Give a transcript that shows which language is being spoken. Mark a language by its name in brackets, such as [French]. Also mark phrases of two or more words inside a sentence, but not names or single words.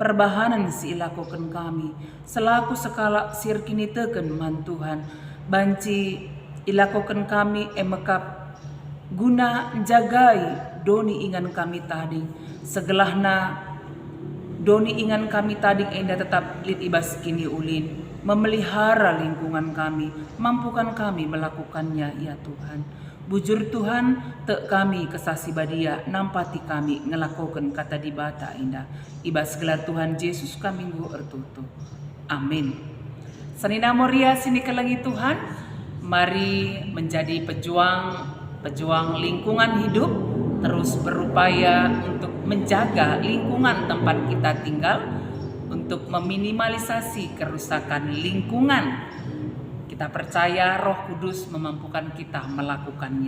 [Batak Karo] perbahanan si ilakokan kami, selaku sekala sirkini teken man Tuhan, banci ilakokan kami emekap guna jagai doni ingan kami tadi, segelahna doni ingan kami tadi enda tetap lit ibas kini ulin, [Indonesian] memelihara lingkungan kami, mampukan kami melakukannya ya Tuhan. [Batak Karo] Bujur Tuhan, tek kami kesasi badia, nampati kami ngelakukan kata dibata indah. Ibas gelar Tuhan Yesus kami nggo ertutu. Amin. Sanina Moria sini kelangi Tuhan, [Indonesian] mari menjadi pejuang lingkungan hidup, terus berupaya untuk menjaga lingkungan tempat kita tinggal, untuk meminimalisasi kerusakan lingkungan. Kita percaya Roh Kudus memampukan kita melakukannya.